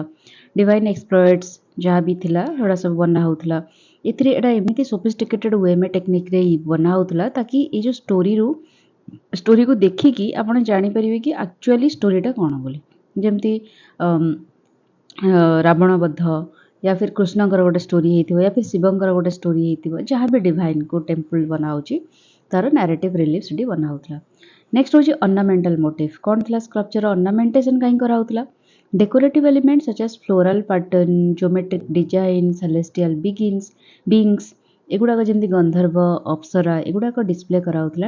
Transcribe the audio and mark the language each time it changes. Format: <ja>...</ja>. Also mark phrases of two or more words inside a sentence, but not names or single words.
<en>divine exploits</en> <or>ଯାହା ବି ଥିଲା ସେଗୁଡ଼ା ସବୁ ବନା ହେଉଥିଲା। ଏଥିରେ ଏଇଟା ଏମିତି</or> <en>sophisticated way</en> <or>ମେ ଟେକ୍ନିକ୍‌ରେ ବନା ହେଉଥିଲା ତାକି ଏଇ ଯେଉଁ ଷ୍ଟୋରିକୁ ଦେଖିକି ଆପଣ ଜାଣିପାରିବେ କି ଆକ୍ଚୁଆଲି ଷ୍ଟୋରିଟା କ'ଣ ବୋଲି। ଯେମିତି ରାବଣ ବଧ</or> <hi>या फिर</hi> <or>କୃଷ୍ଣଙ୍କର ଗୋଟେ ଷ୍ଟୋରି ହେଇଥିବ</or> <hi>या फिर</hi> <or>ଶିବଙ୍କର ଗୋଟେ ଷ୍ଟୋରି ହେଇଥିବ ଯାହା ବି ଡିଭାଇନ୍‌କୁ ଟେମ୍ପଲ୍ ବନା ହେଉଛି ତାର</or> <en>narrative relief</en> <or>ସେଠି ବନା ହେଉଥିଲା। ନେକ୍ସଟ ହେଉଛି</or> <en>ornamental motif.</en> <or>କ'ଣ ଥିଲା</or> <en>sculptureର ornamentation</en> <or>କାହିଁ କରାହେଉଥିଲା?</or> <en>decorative element such as floral pattern, geometric design, celestial beings</en> <or>ଏଗୁଡ଼ାକ ଯେମିତି ଗନ୍ଧର୍ବ, ଅପ୍ସରା ଏଗୁଡ଼ାକ ଡିସପ୍ଲେ କରାହେଉଥିଲା।</or>